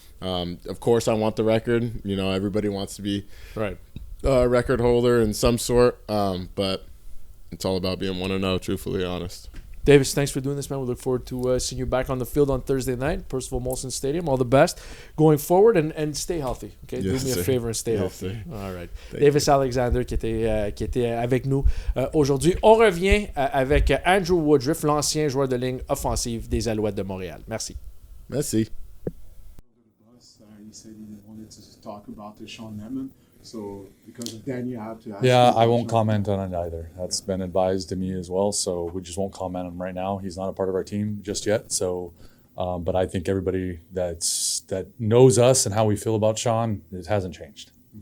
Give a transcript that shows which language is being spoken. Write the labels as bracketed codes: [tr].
[en] Of course, I want the record. You know, everybody wants to be a record holder in some sort, but. It's all about being 1-0, truthfully honest. Davis, thanks for doing this, man. We look forward to seeing you back on the field on Thursday night, Percival Molson Stadium. All the best going forward, and stay healthy. Okay, yes, do me a favor and stay healthy. Sir. All right. Thank [fr] Davis Alexander qui était avec nous aujourd'hui. On revient avec Andrew Woodruff, l'ancien joueur de ligne offensive des Alouettes de Montréal. Merci. Merci. [en] He said he wanted to talk about the Sean Lemon. So, because of Danny, I have to ask. Yeah, I won't comment on it either. That's been advised to me as well, so we just won't comment on him right now. He's not a part of our team just yet. So, but I think everybody that knows us and how we feel about Sean, it hasn't changed.